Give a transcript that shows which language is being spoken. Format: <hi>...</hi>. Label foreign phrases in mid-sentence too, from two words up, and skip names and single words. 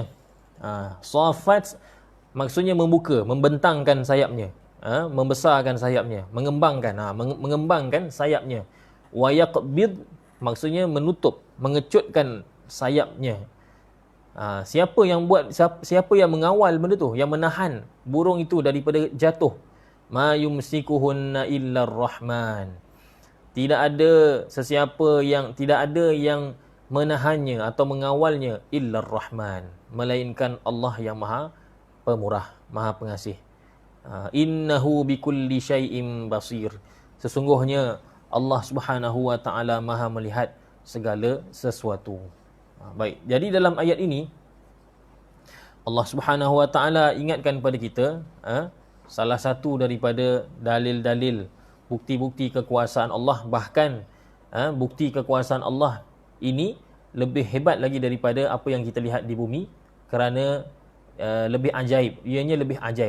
<ms>Saffat maksudnya membuka, membentangkan sayapnya, membesarkan sayapnya, mengembangkan sayapnya.</ms> <ar>ويقبض</ar> <ms>maksudnya menutup, mengecutkan sayapnya. Siapa yang mengawal benda tu, yang menahan burung itu daripada jatuh?</ms> <ar>ما يمسكهن إلا الرحمن.</ar> <ms>Tidak ada yang menahannya atau mengawalnya</ms> <ar>إلا الرحمن,</ar> <ms>melainkan Allah yang Maha Pemurah, Maha Pengasih.</ms> <ar>إنه بكل شيء بصير.</ar> <ms>Sesungguhnya Allah</ms> <ar>سبحانه وتعالى</ar> <ms>Maha melihat segala sesuatu. Baik, jadi dalam ayat ini Allah</ms> <ar>سبحانه وتعالى</ar> <ms>ingatkan pada kita salah satu daripada dalil-dalil bukti-bukti kekuasaan Allah, bahkan bukti kekuasaan Allah ini lebih hebat lagi daripada apa yang kita lihat di bumi, kerana lebih ajaib, ianya lebih ajaib.</ms>